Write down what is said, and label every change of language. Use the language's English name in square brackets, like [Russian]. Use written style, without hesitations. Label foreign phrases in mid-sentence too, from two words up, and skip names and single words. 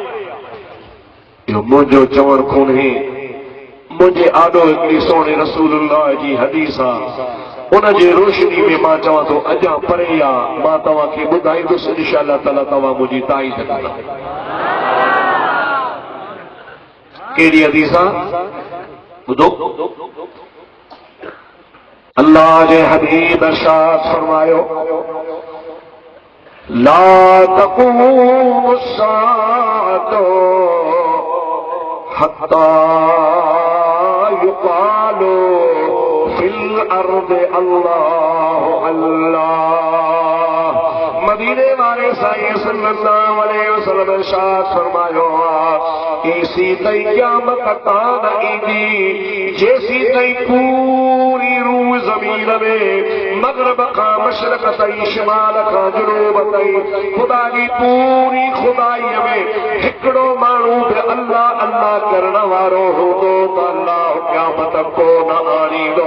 [Sindhi] इहो मुंहिंजो चवण कोन्हे, मुंहिंजे आॾो हिकिड़ी सोणे रसूलुल्लाह जी हदीस आहे, उन जे रोशनी में मां चवां थो अञा परे आहे। मां तव्हांखे ॿुधाईंदुसि [Arabic] إن شاء الله تعالى, [Sindhi] तव्हां मुंहिंजी ताईद कंदा। कहिड़ी हदीस आहे ॿुधो? अल्लाह जे हबीब इरशाद फरमायो, [Arabic] لا تقوم الساعة حتى يقال في الأرض الله الله. [Sindhi] मदीने वाले साईं [Arabic] صلى الله عليه وسلم [Sindhi] इरशाद फरमायो, ऐसी तई क़यामत कान ईंदी जैसी तई पूरी रूह ज़मीन में मग़रिब खां मशरिक़ ताईं शिमाल खां जुनूब ताईं खुदा जी पूरी खुदाई में हिकिड़ो माण्हू बि अल्लाह अल्लाह करण वारो हूंदो त अल्लाह क़यामत को न आणींदो।